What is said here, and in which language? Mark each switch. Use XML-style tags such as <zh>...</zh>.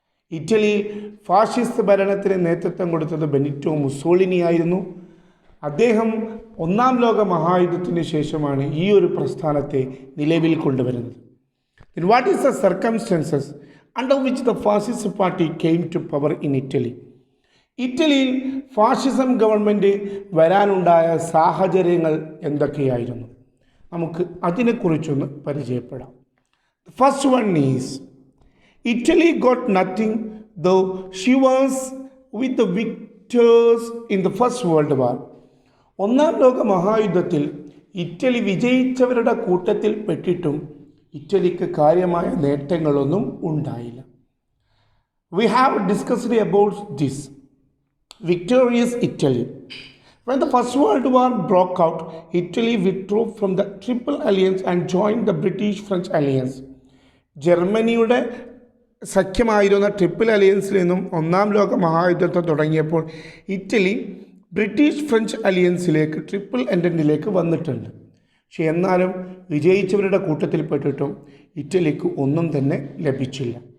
<ml>ഇറ്റലിയിൽ ഫാഷിസ്റ്റ് ഭരണത്തിന് നേതൃത്വം കൊടുത്തത് ബെനിറ്റോ മുസോളിനി ആയിരുന്നു. അദ്ദേഹം ഒന്നാം ലോക മഹായുദ്ധത്തിന് ശേഷമാണ് ഈ ഒരു പ്രസ്ഥാനത്തെ നിലവിൽ കൊണ്ടുവരുന്നത്.</ml> <en>Then what is the circumstances under which the fascist party came to power in Italy?</en> <ml>ഇറ്റലിയിൽ ഫാഷിസം ഗവൺമെൻറ് വരാനുണ്ടായ സാഹചര്യങ്ങൾ എന്തൊക്കെയായിരുന്നു? നമുക്ക് അതിനെക്കുറിച്ചൊന്ന് പരിചയപ്പെടാം.</ml> <en>The first one is Italy got nothing though she was with the victors in the First World War.</en> <ml>ഒന്നാം ലോക മഹായുദ്ധത്തിൽ Italy വിജയിച്ചവരുടെ കൂട്ടത്തിൽ പെട്ടിട്ടും ഇറ്റലിക്ക് കാര്യമായ നേട്ടങ്ങളൊന്നും ഉണ്ടായില്ല.</ml> <en>We have discussed about this. Victorious Italy. When the First World War broke out, Italy withdrew from the Triple Alliance and joined the British-French Alliance.</en> <ml>ജർമ്മനിയുടെ സഖ്യമായിരുന്ന triple അലിയൻസിൽ നിന്നും ഒന്നാം ലോക മഹായുദ്ധത്തെ തുടങ്ങിയപ്പോൾ ഇറ്റലി ബ്രിട്ടീഷ് ഫ്രഞ്ച് അലിയൻസിലേക്ക് ട്രിപ്പിൾ എൻറ്റൻറ്റിലേക്ക് വന്നിട്ടുണ്ട്. പക്ഷെ എന്നാലും വിജയിച്ചവരുടെ കൂട്ടത്തിൽപ്പെട്ടിട്ടും ഇറ്റലിക്ക് ഒന്നും തന്നെ ലഭിച്ചില്ല.</ml>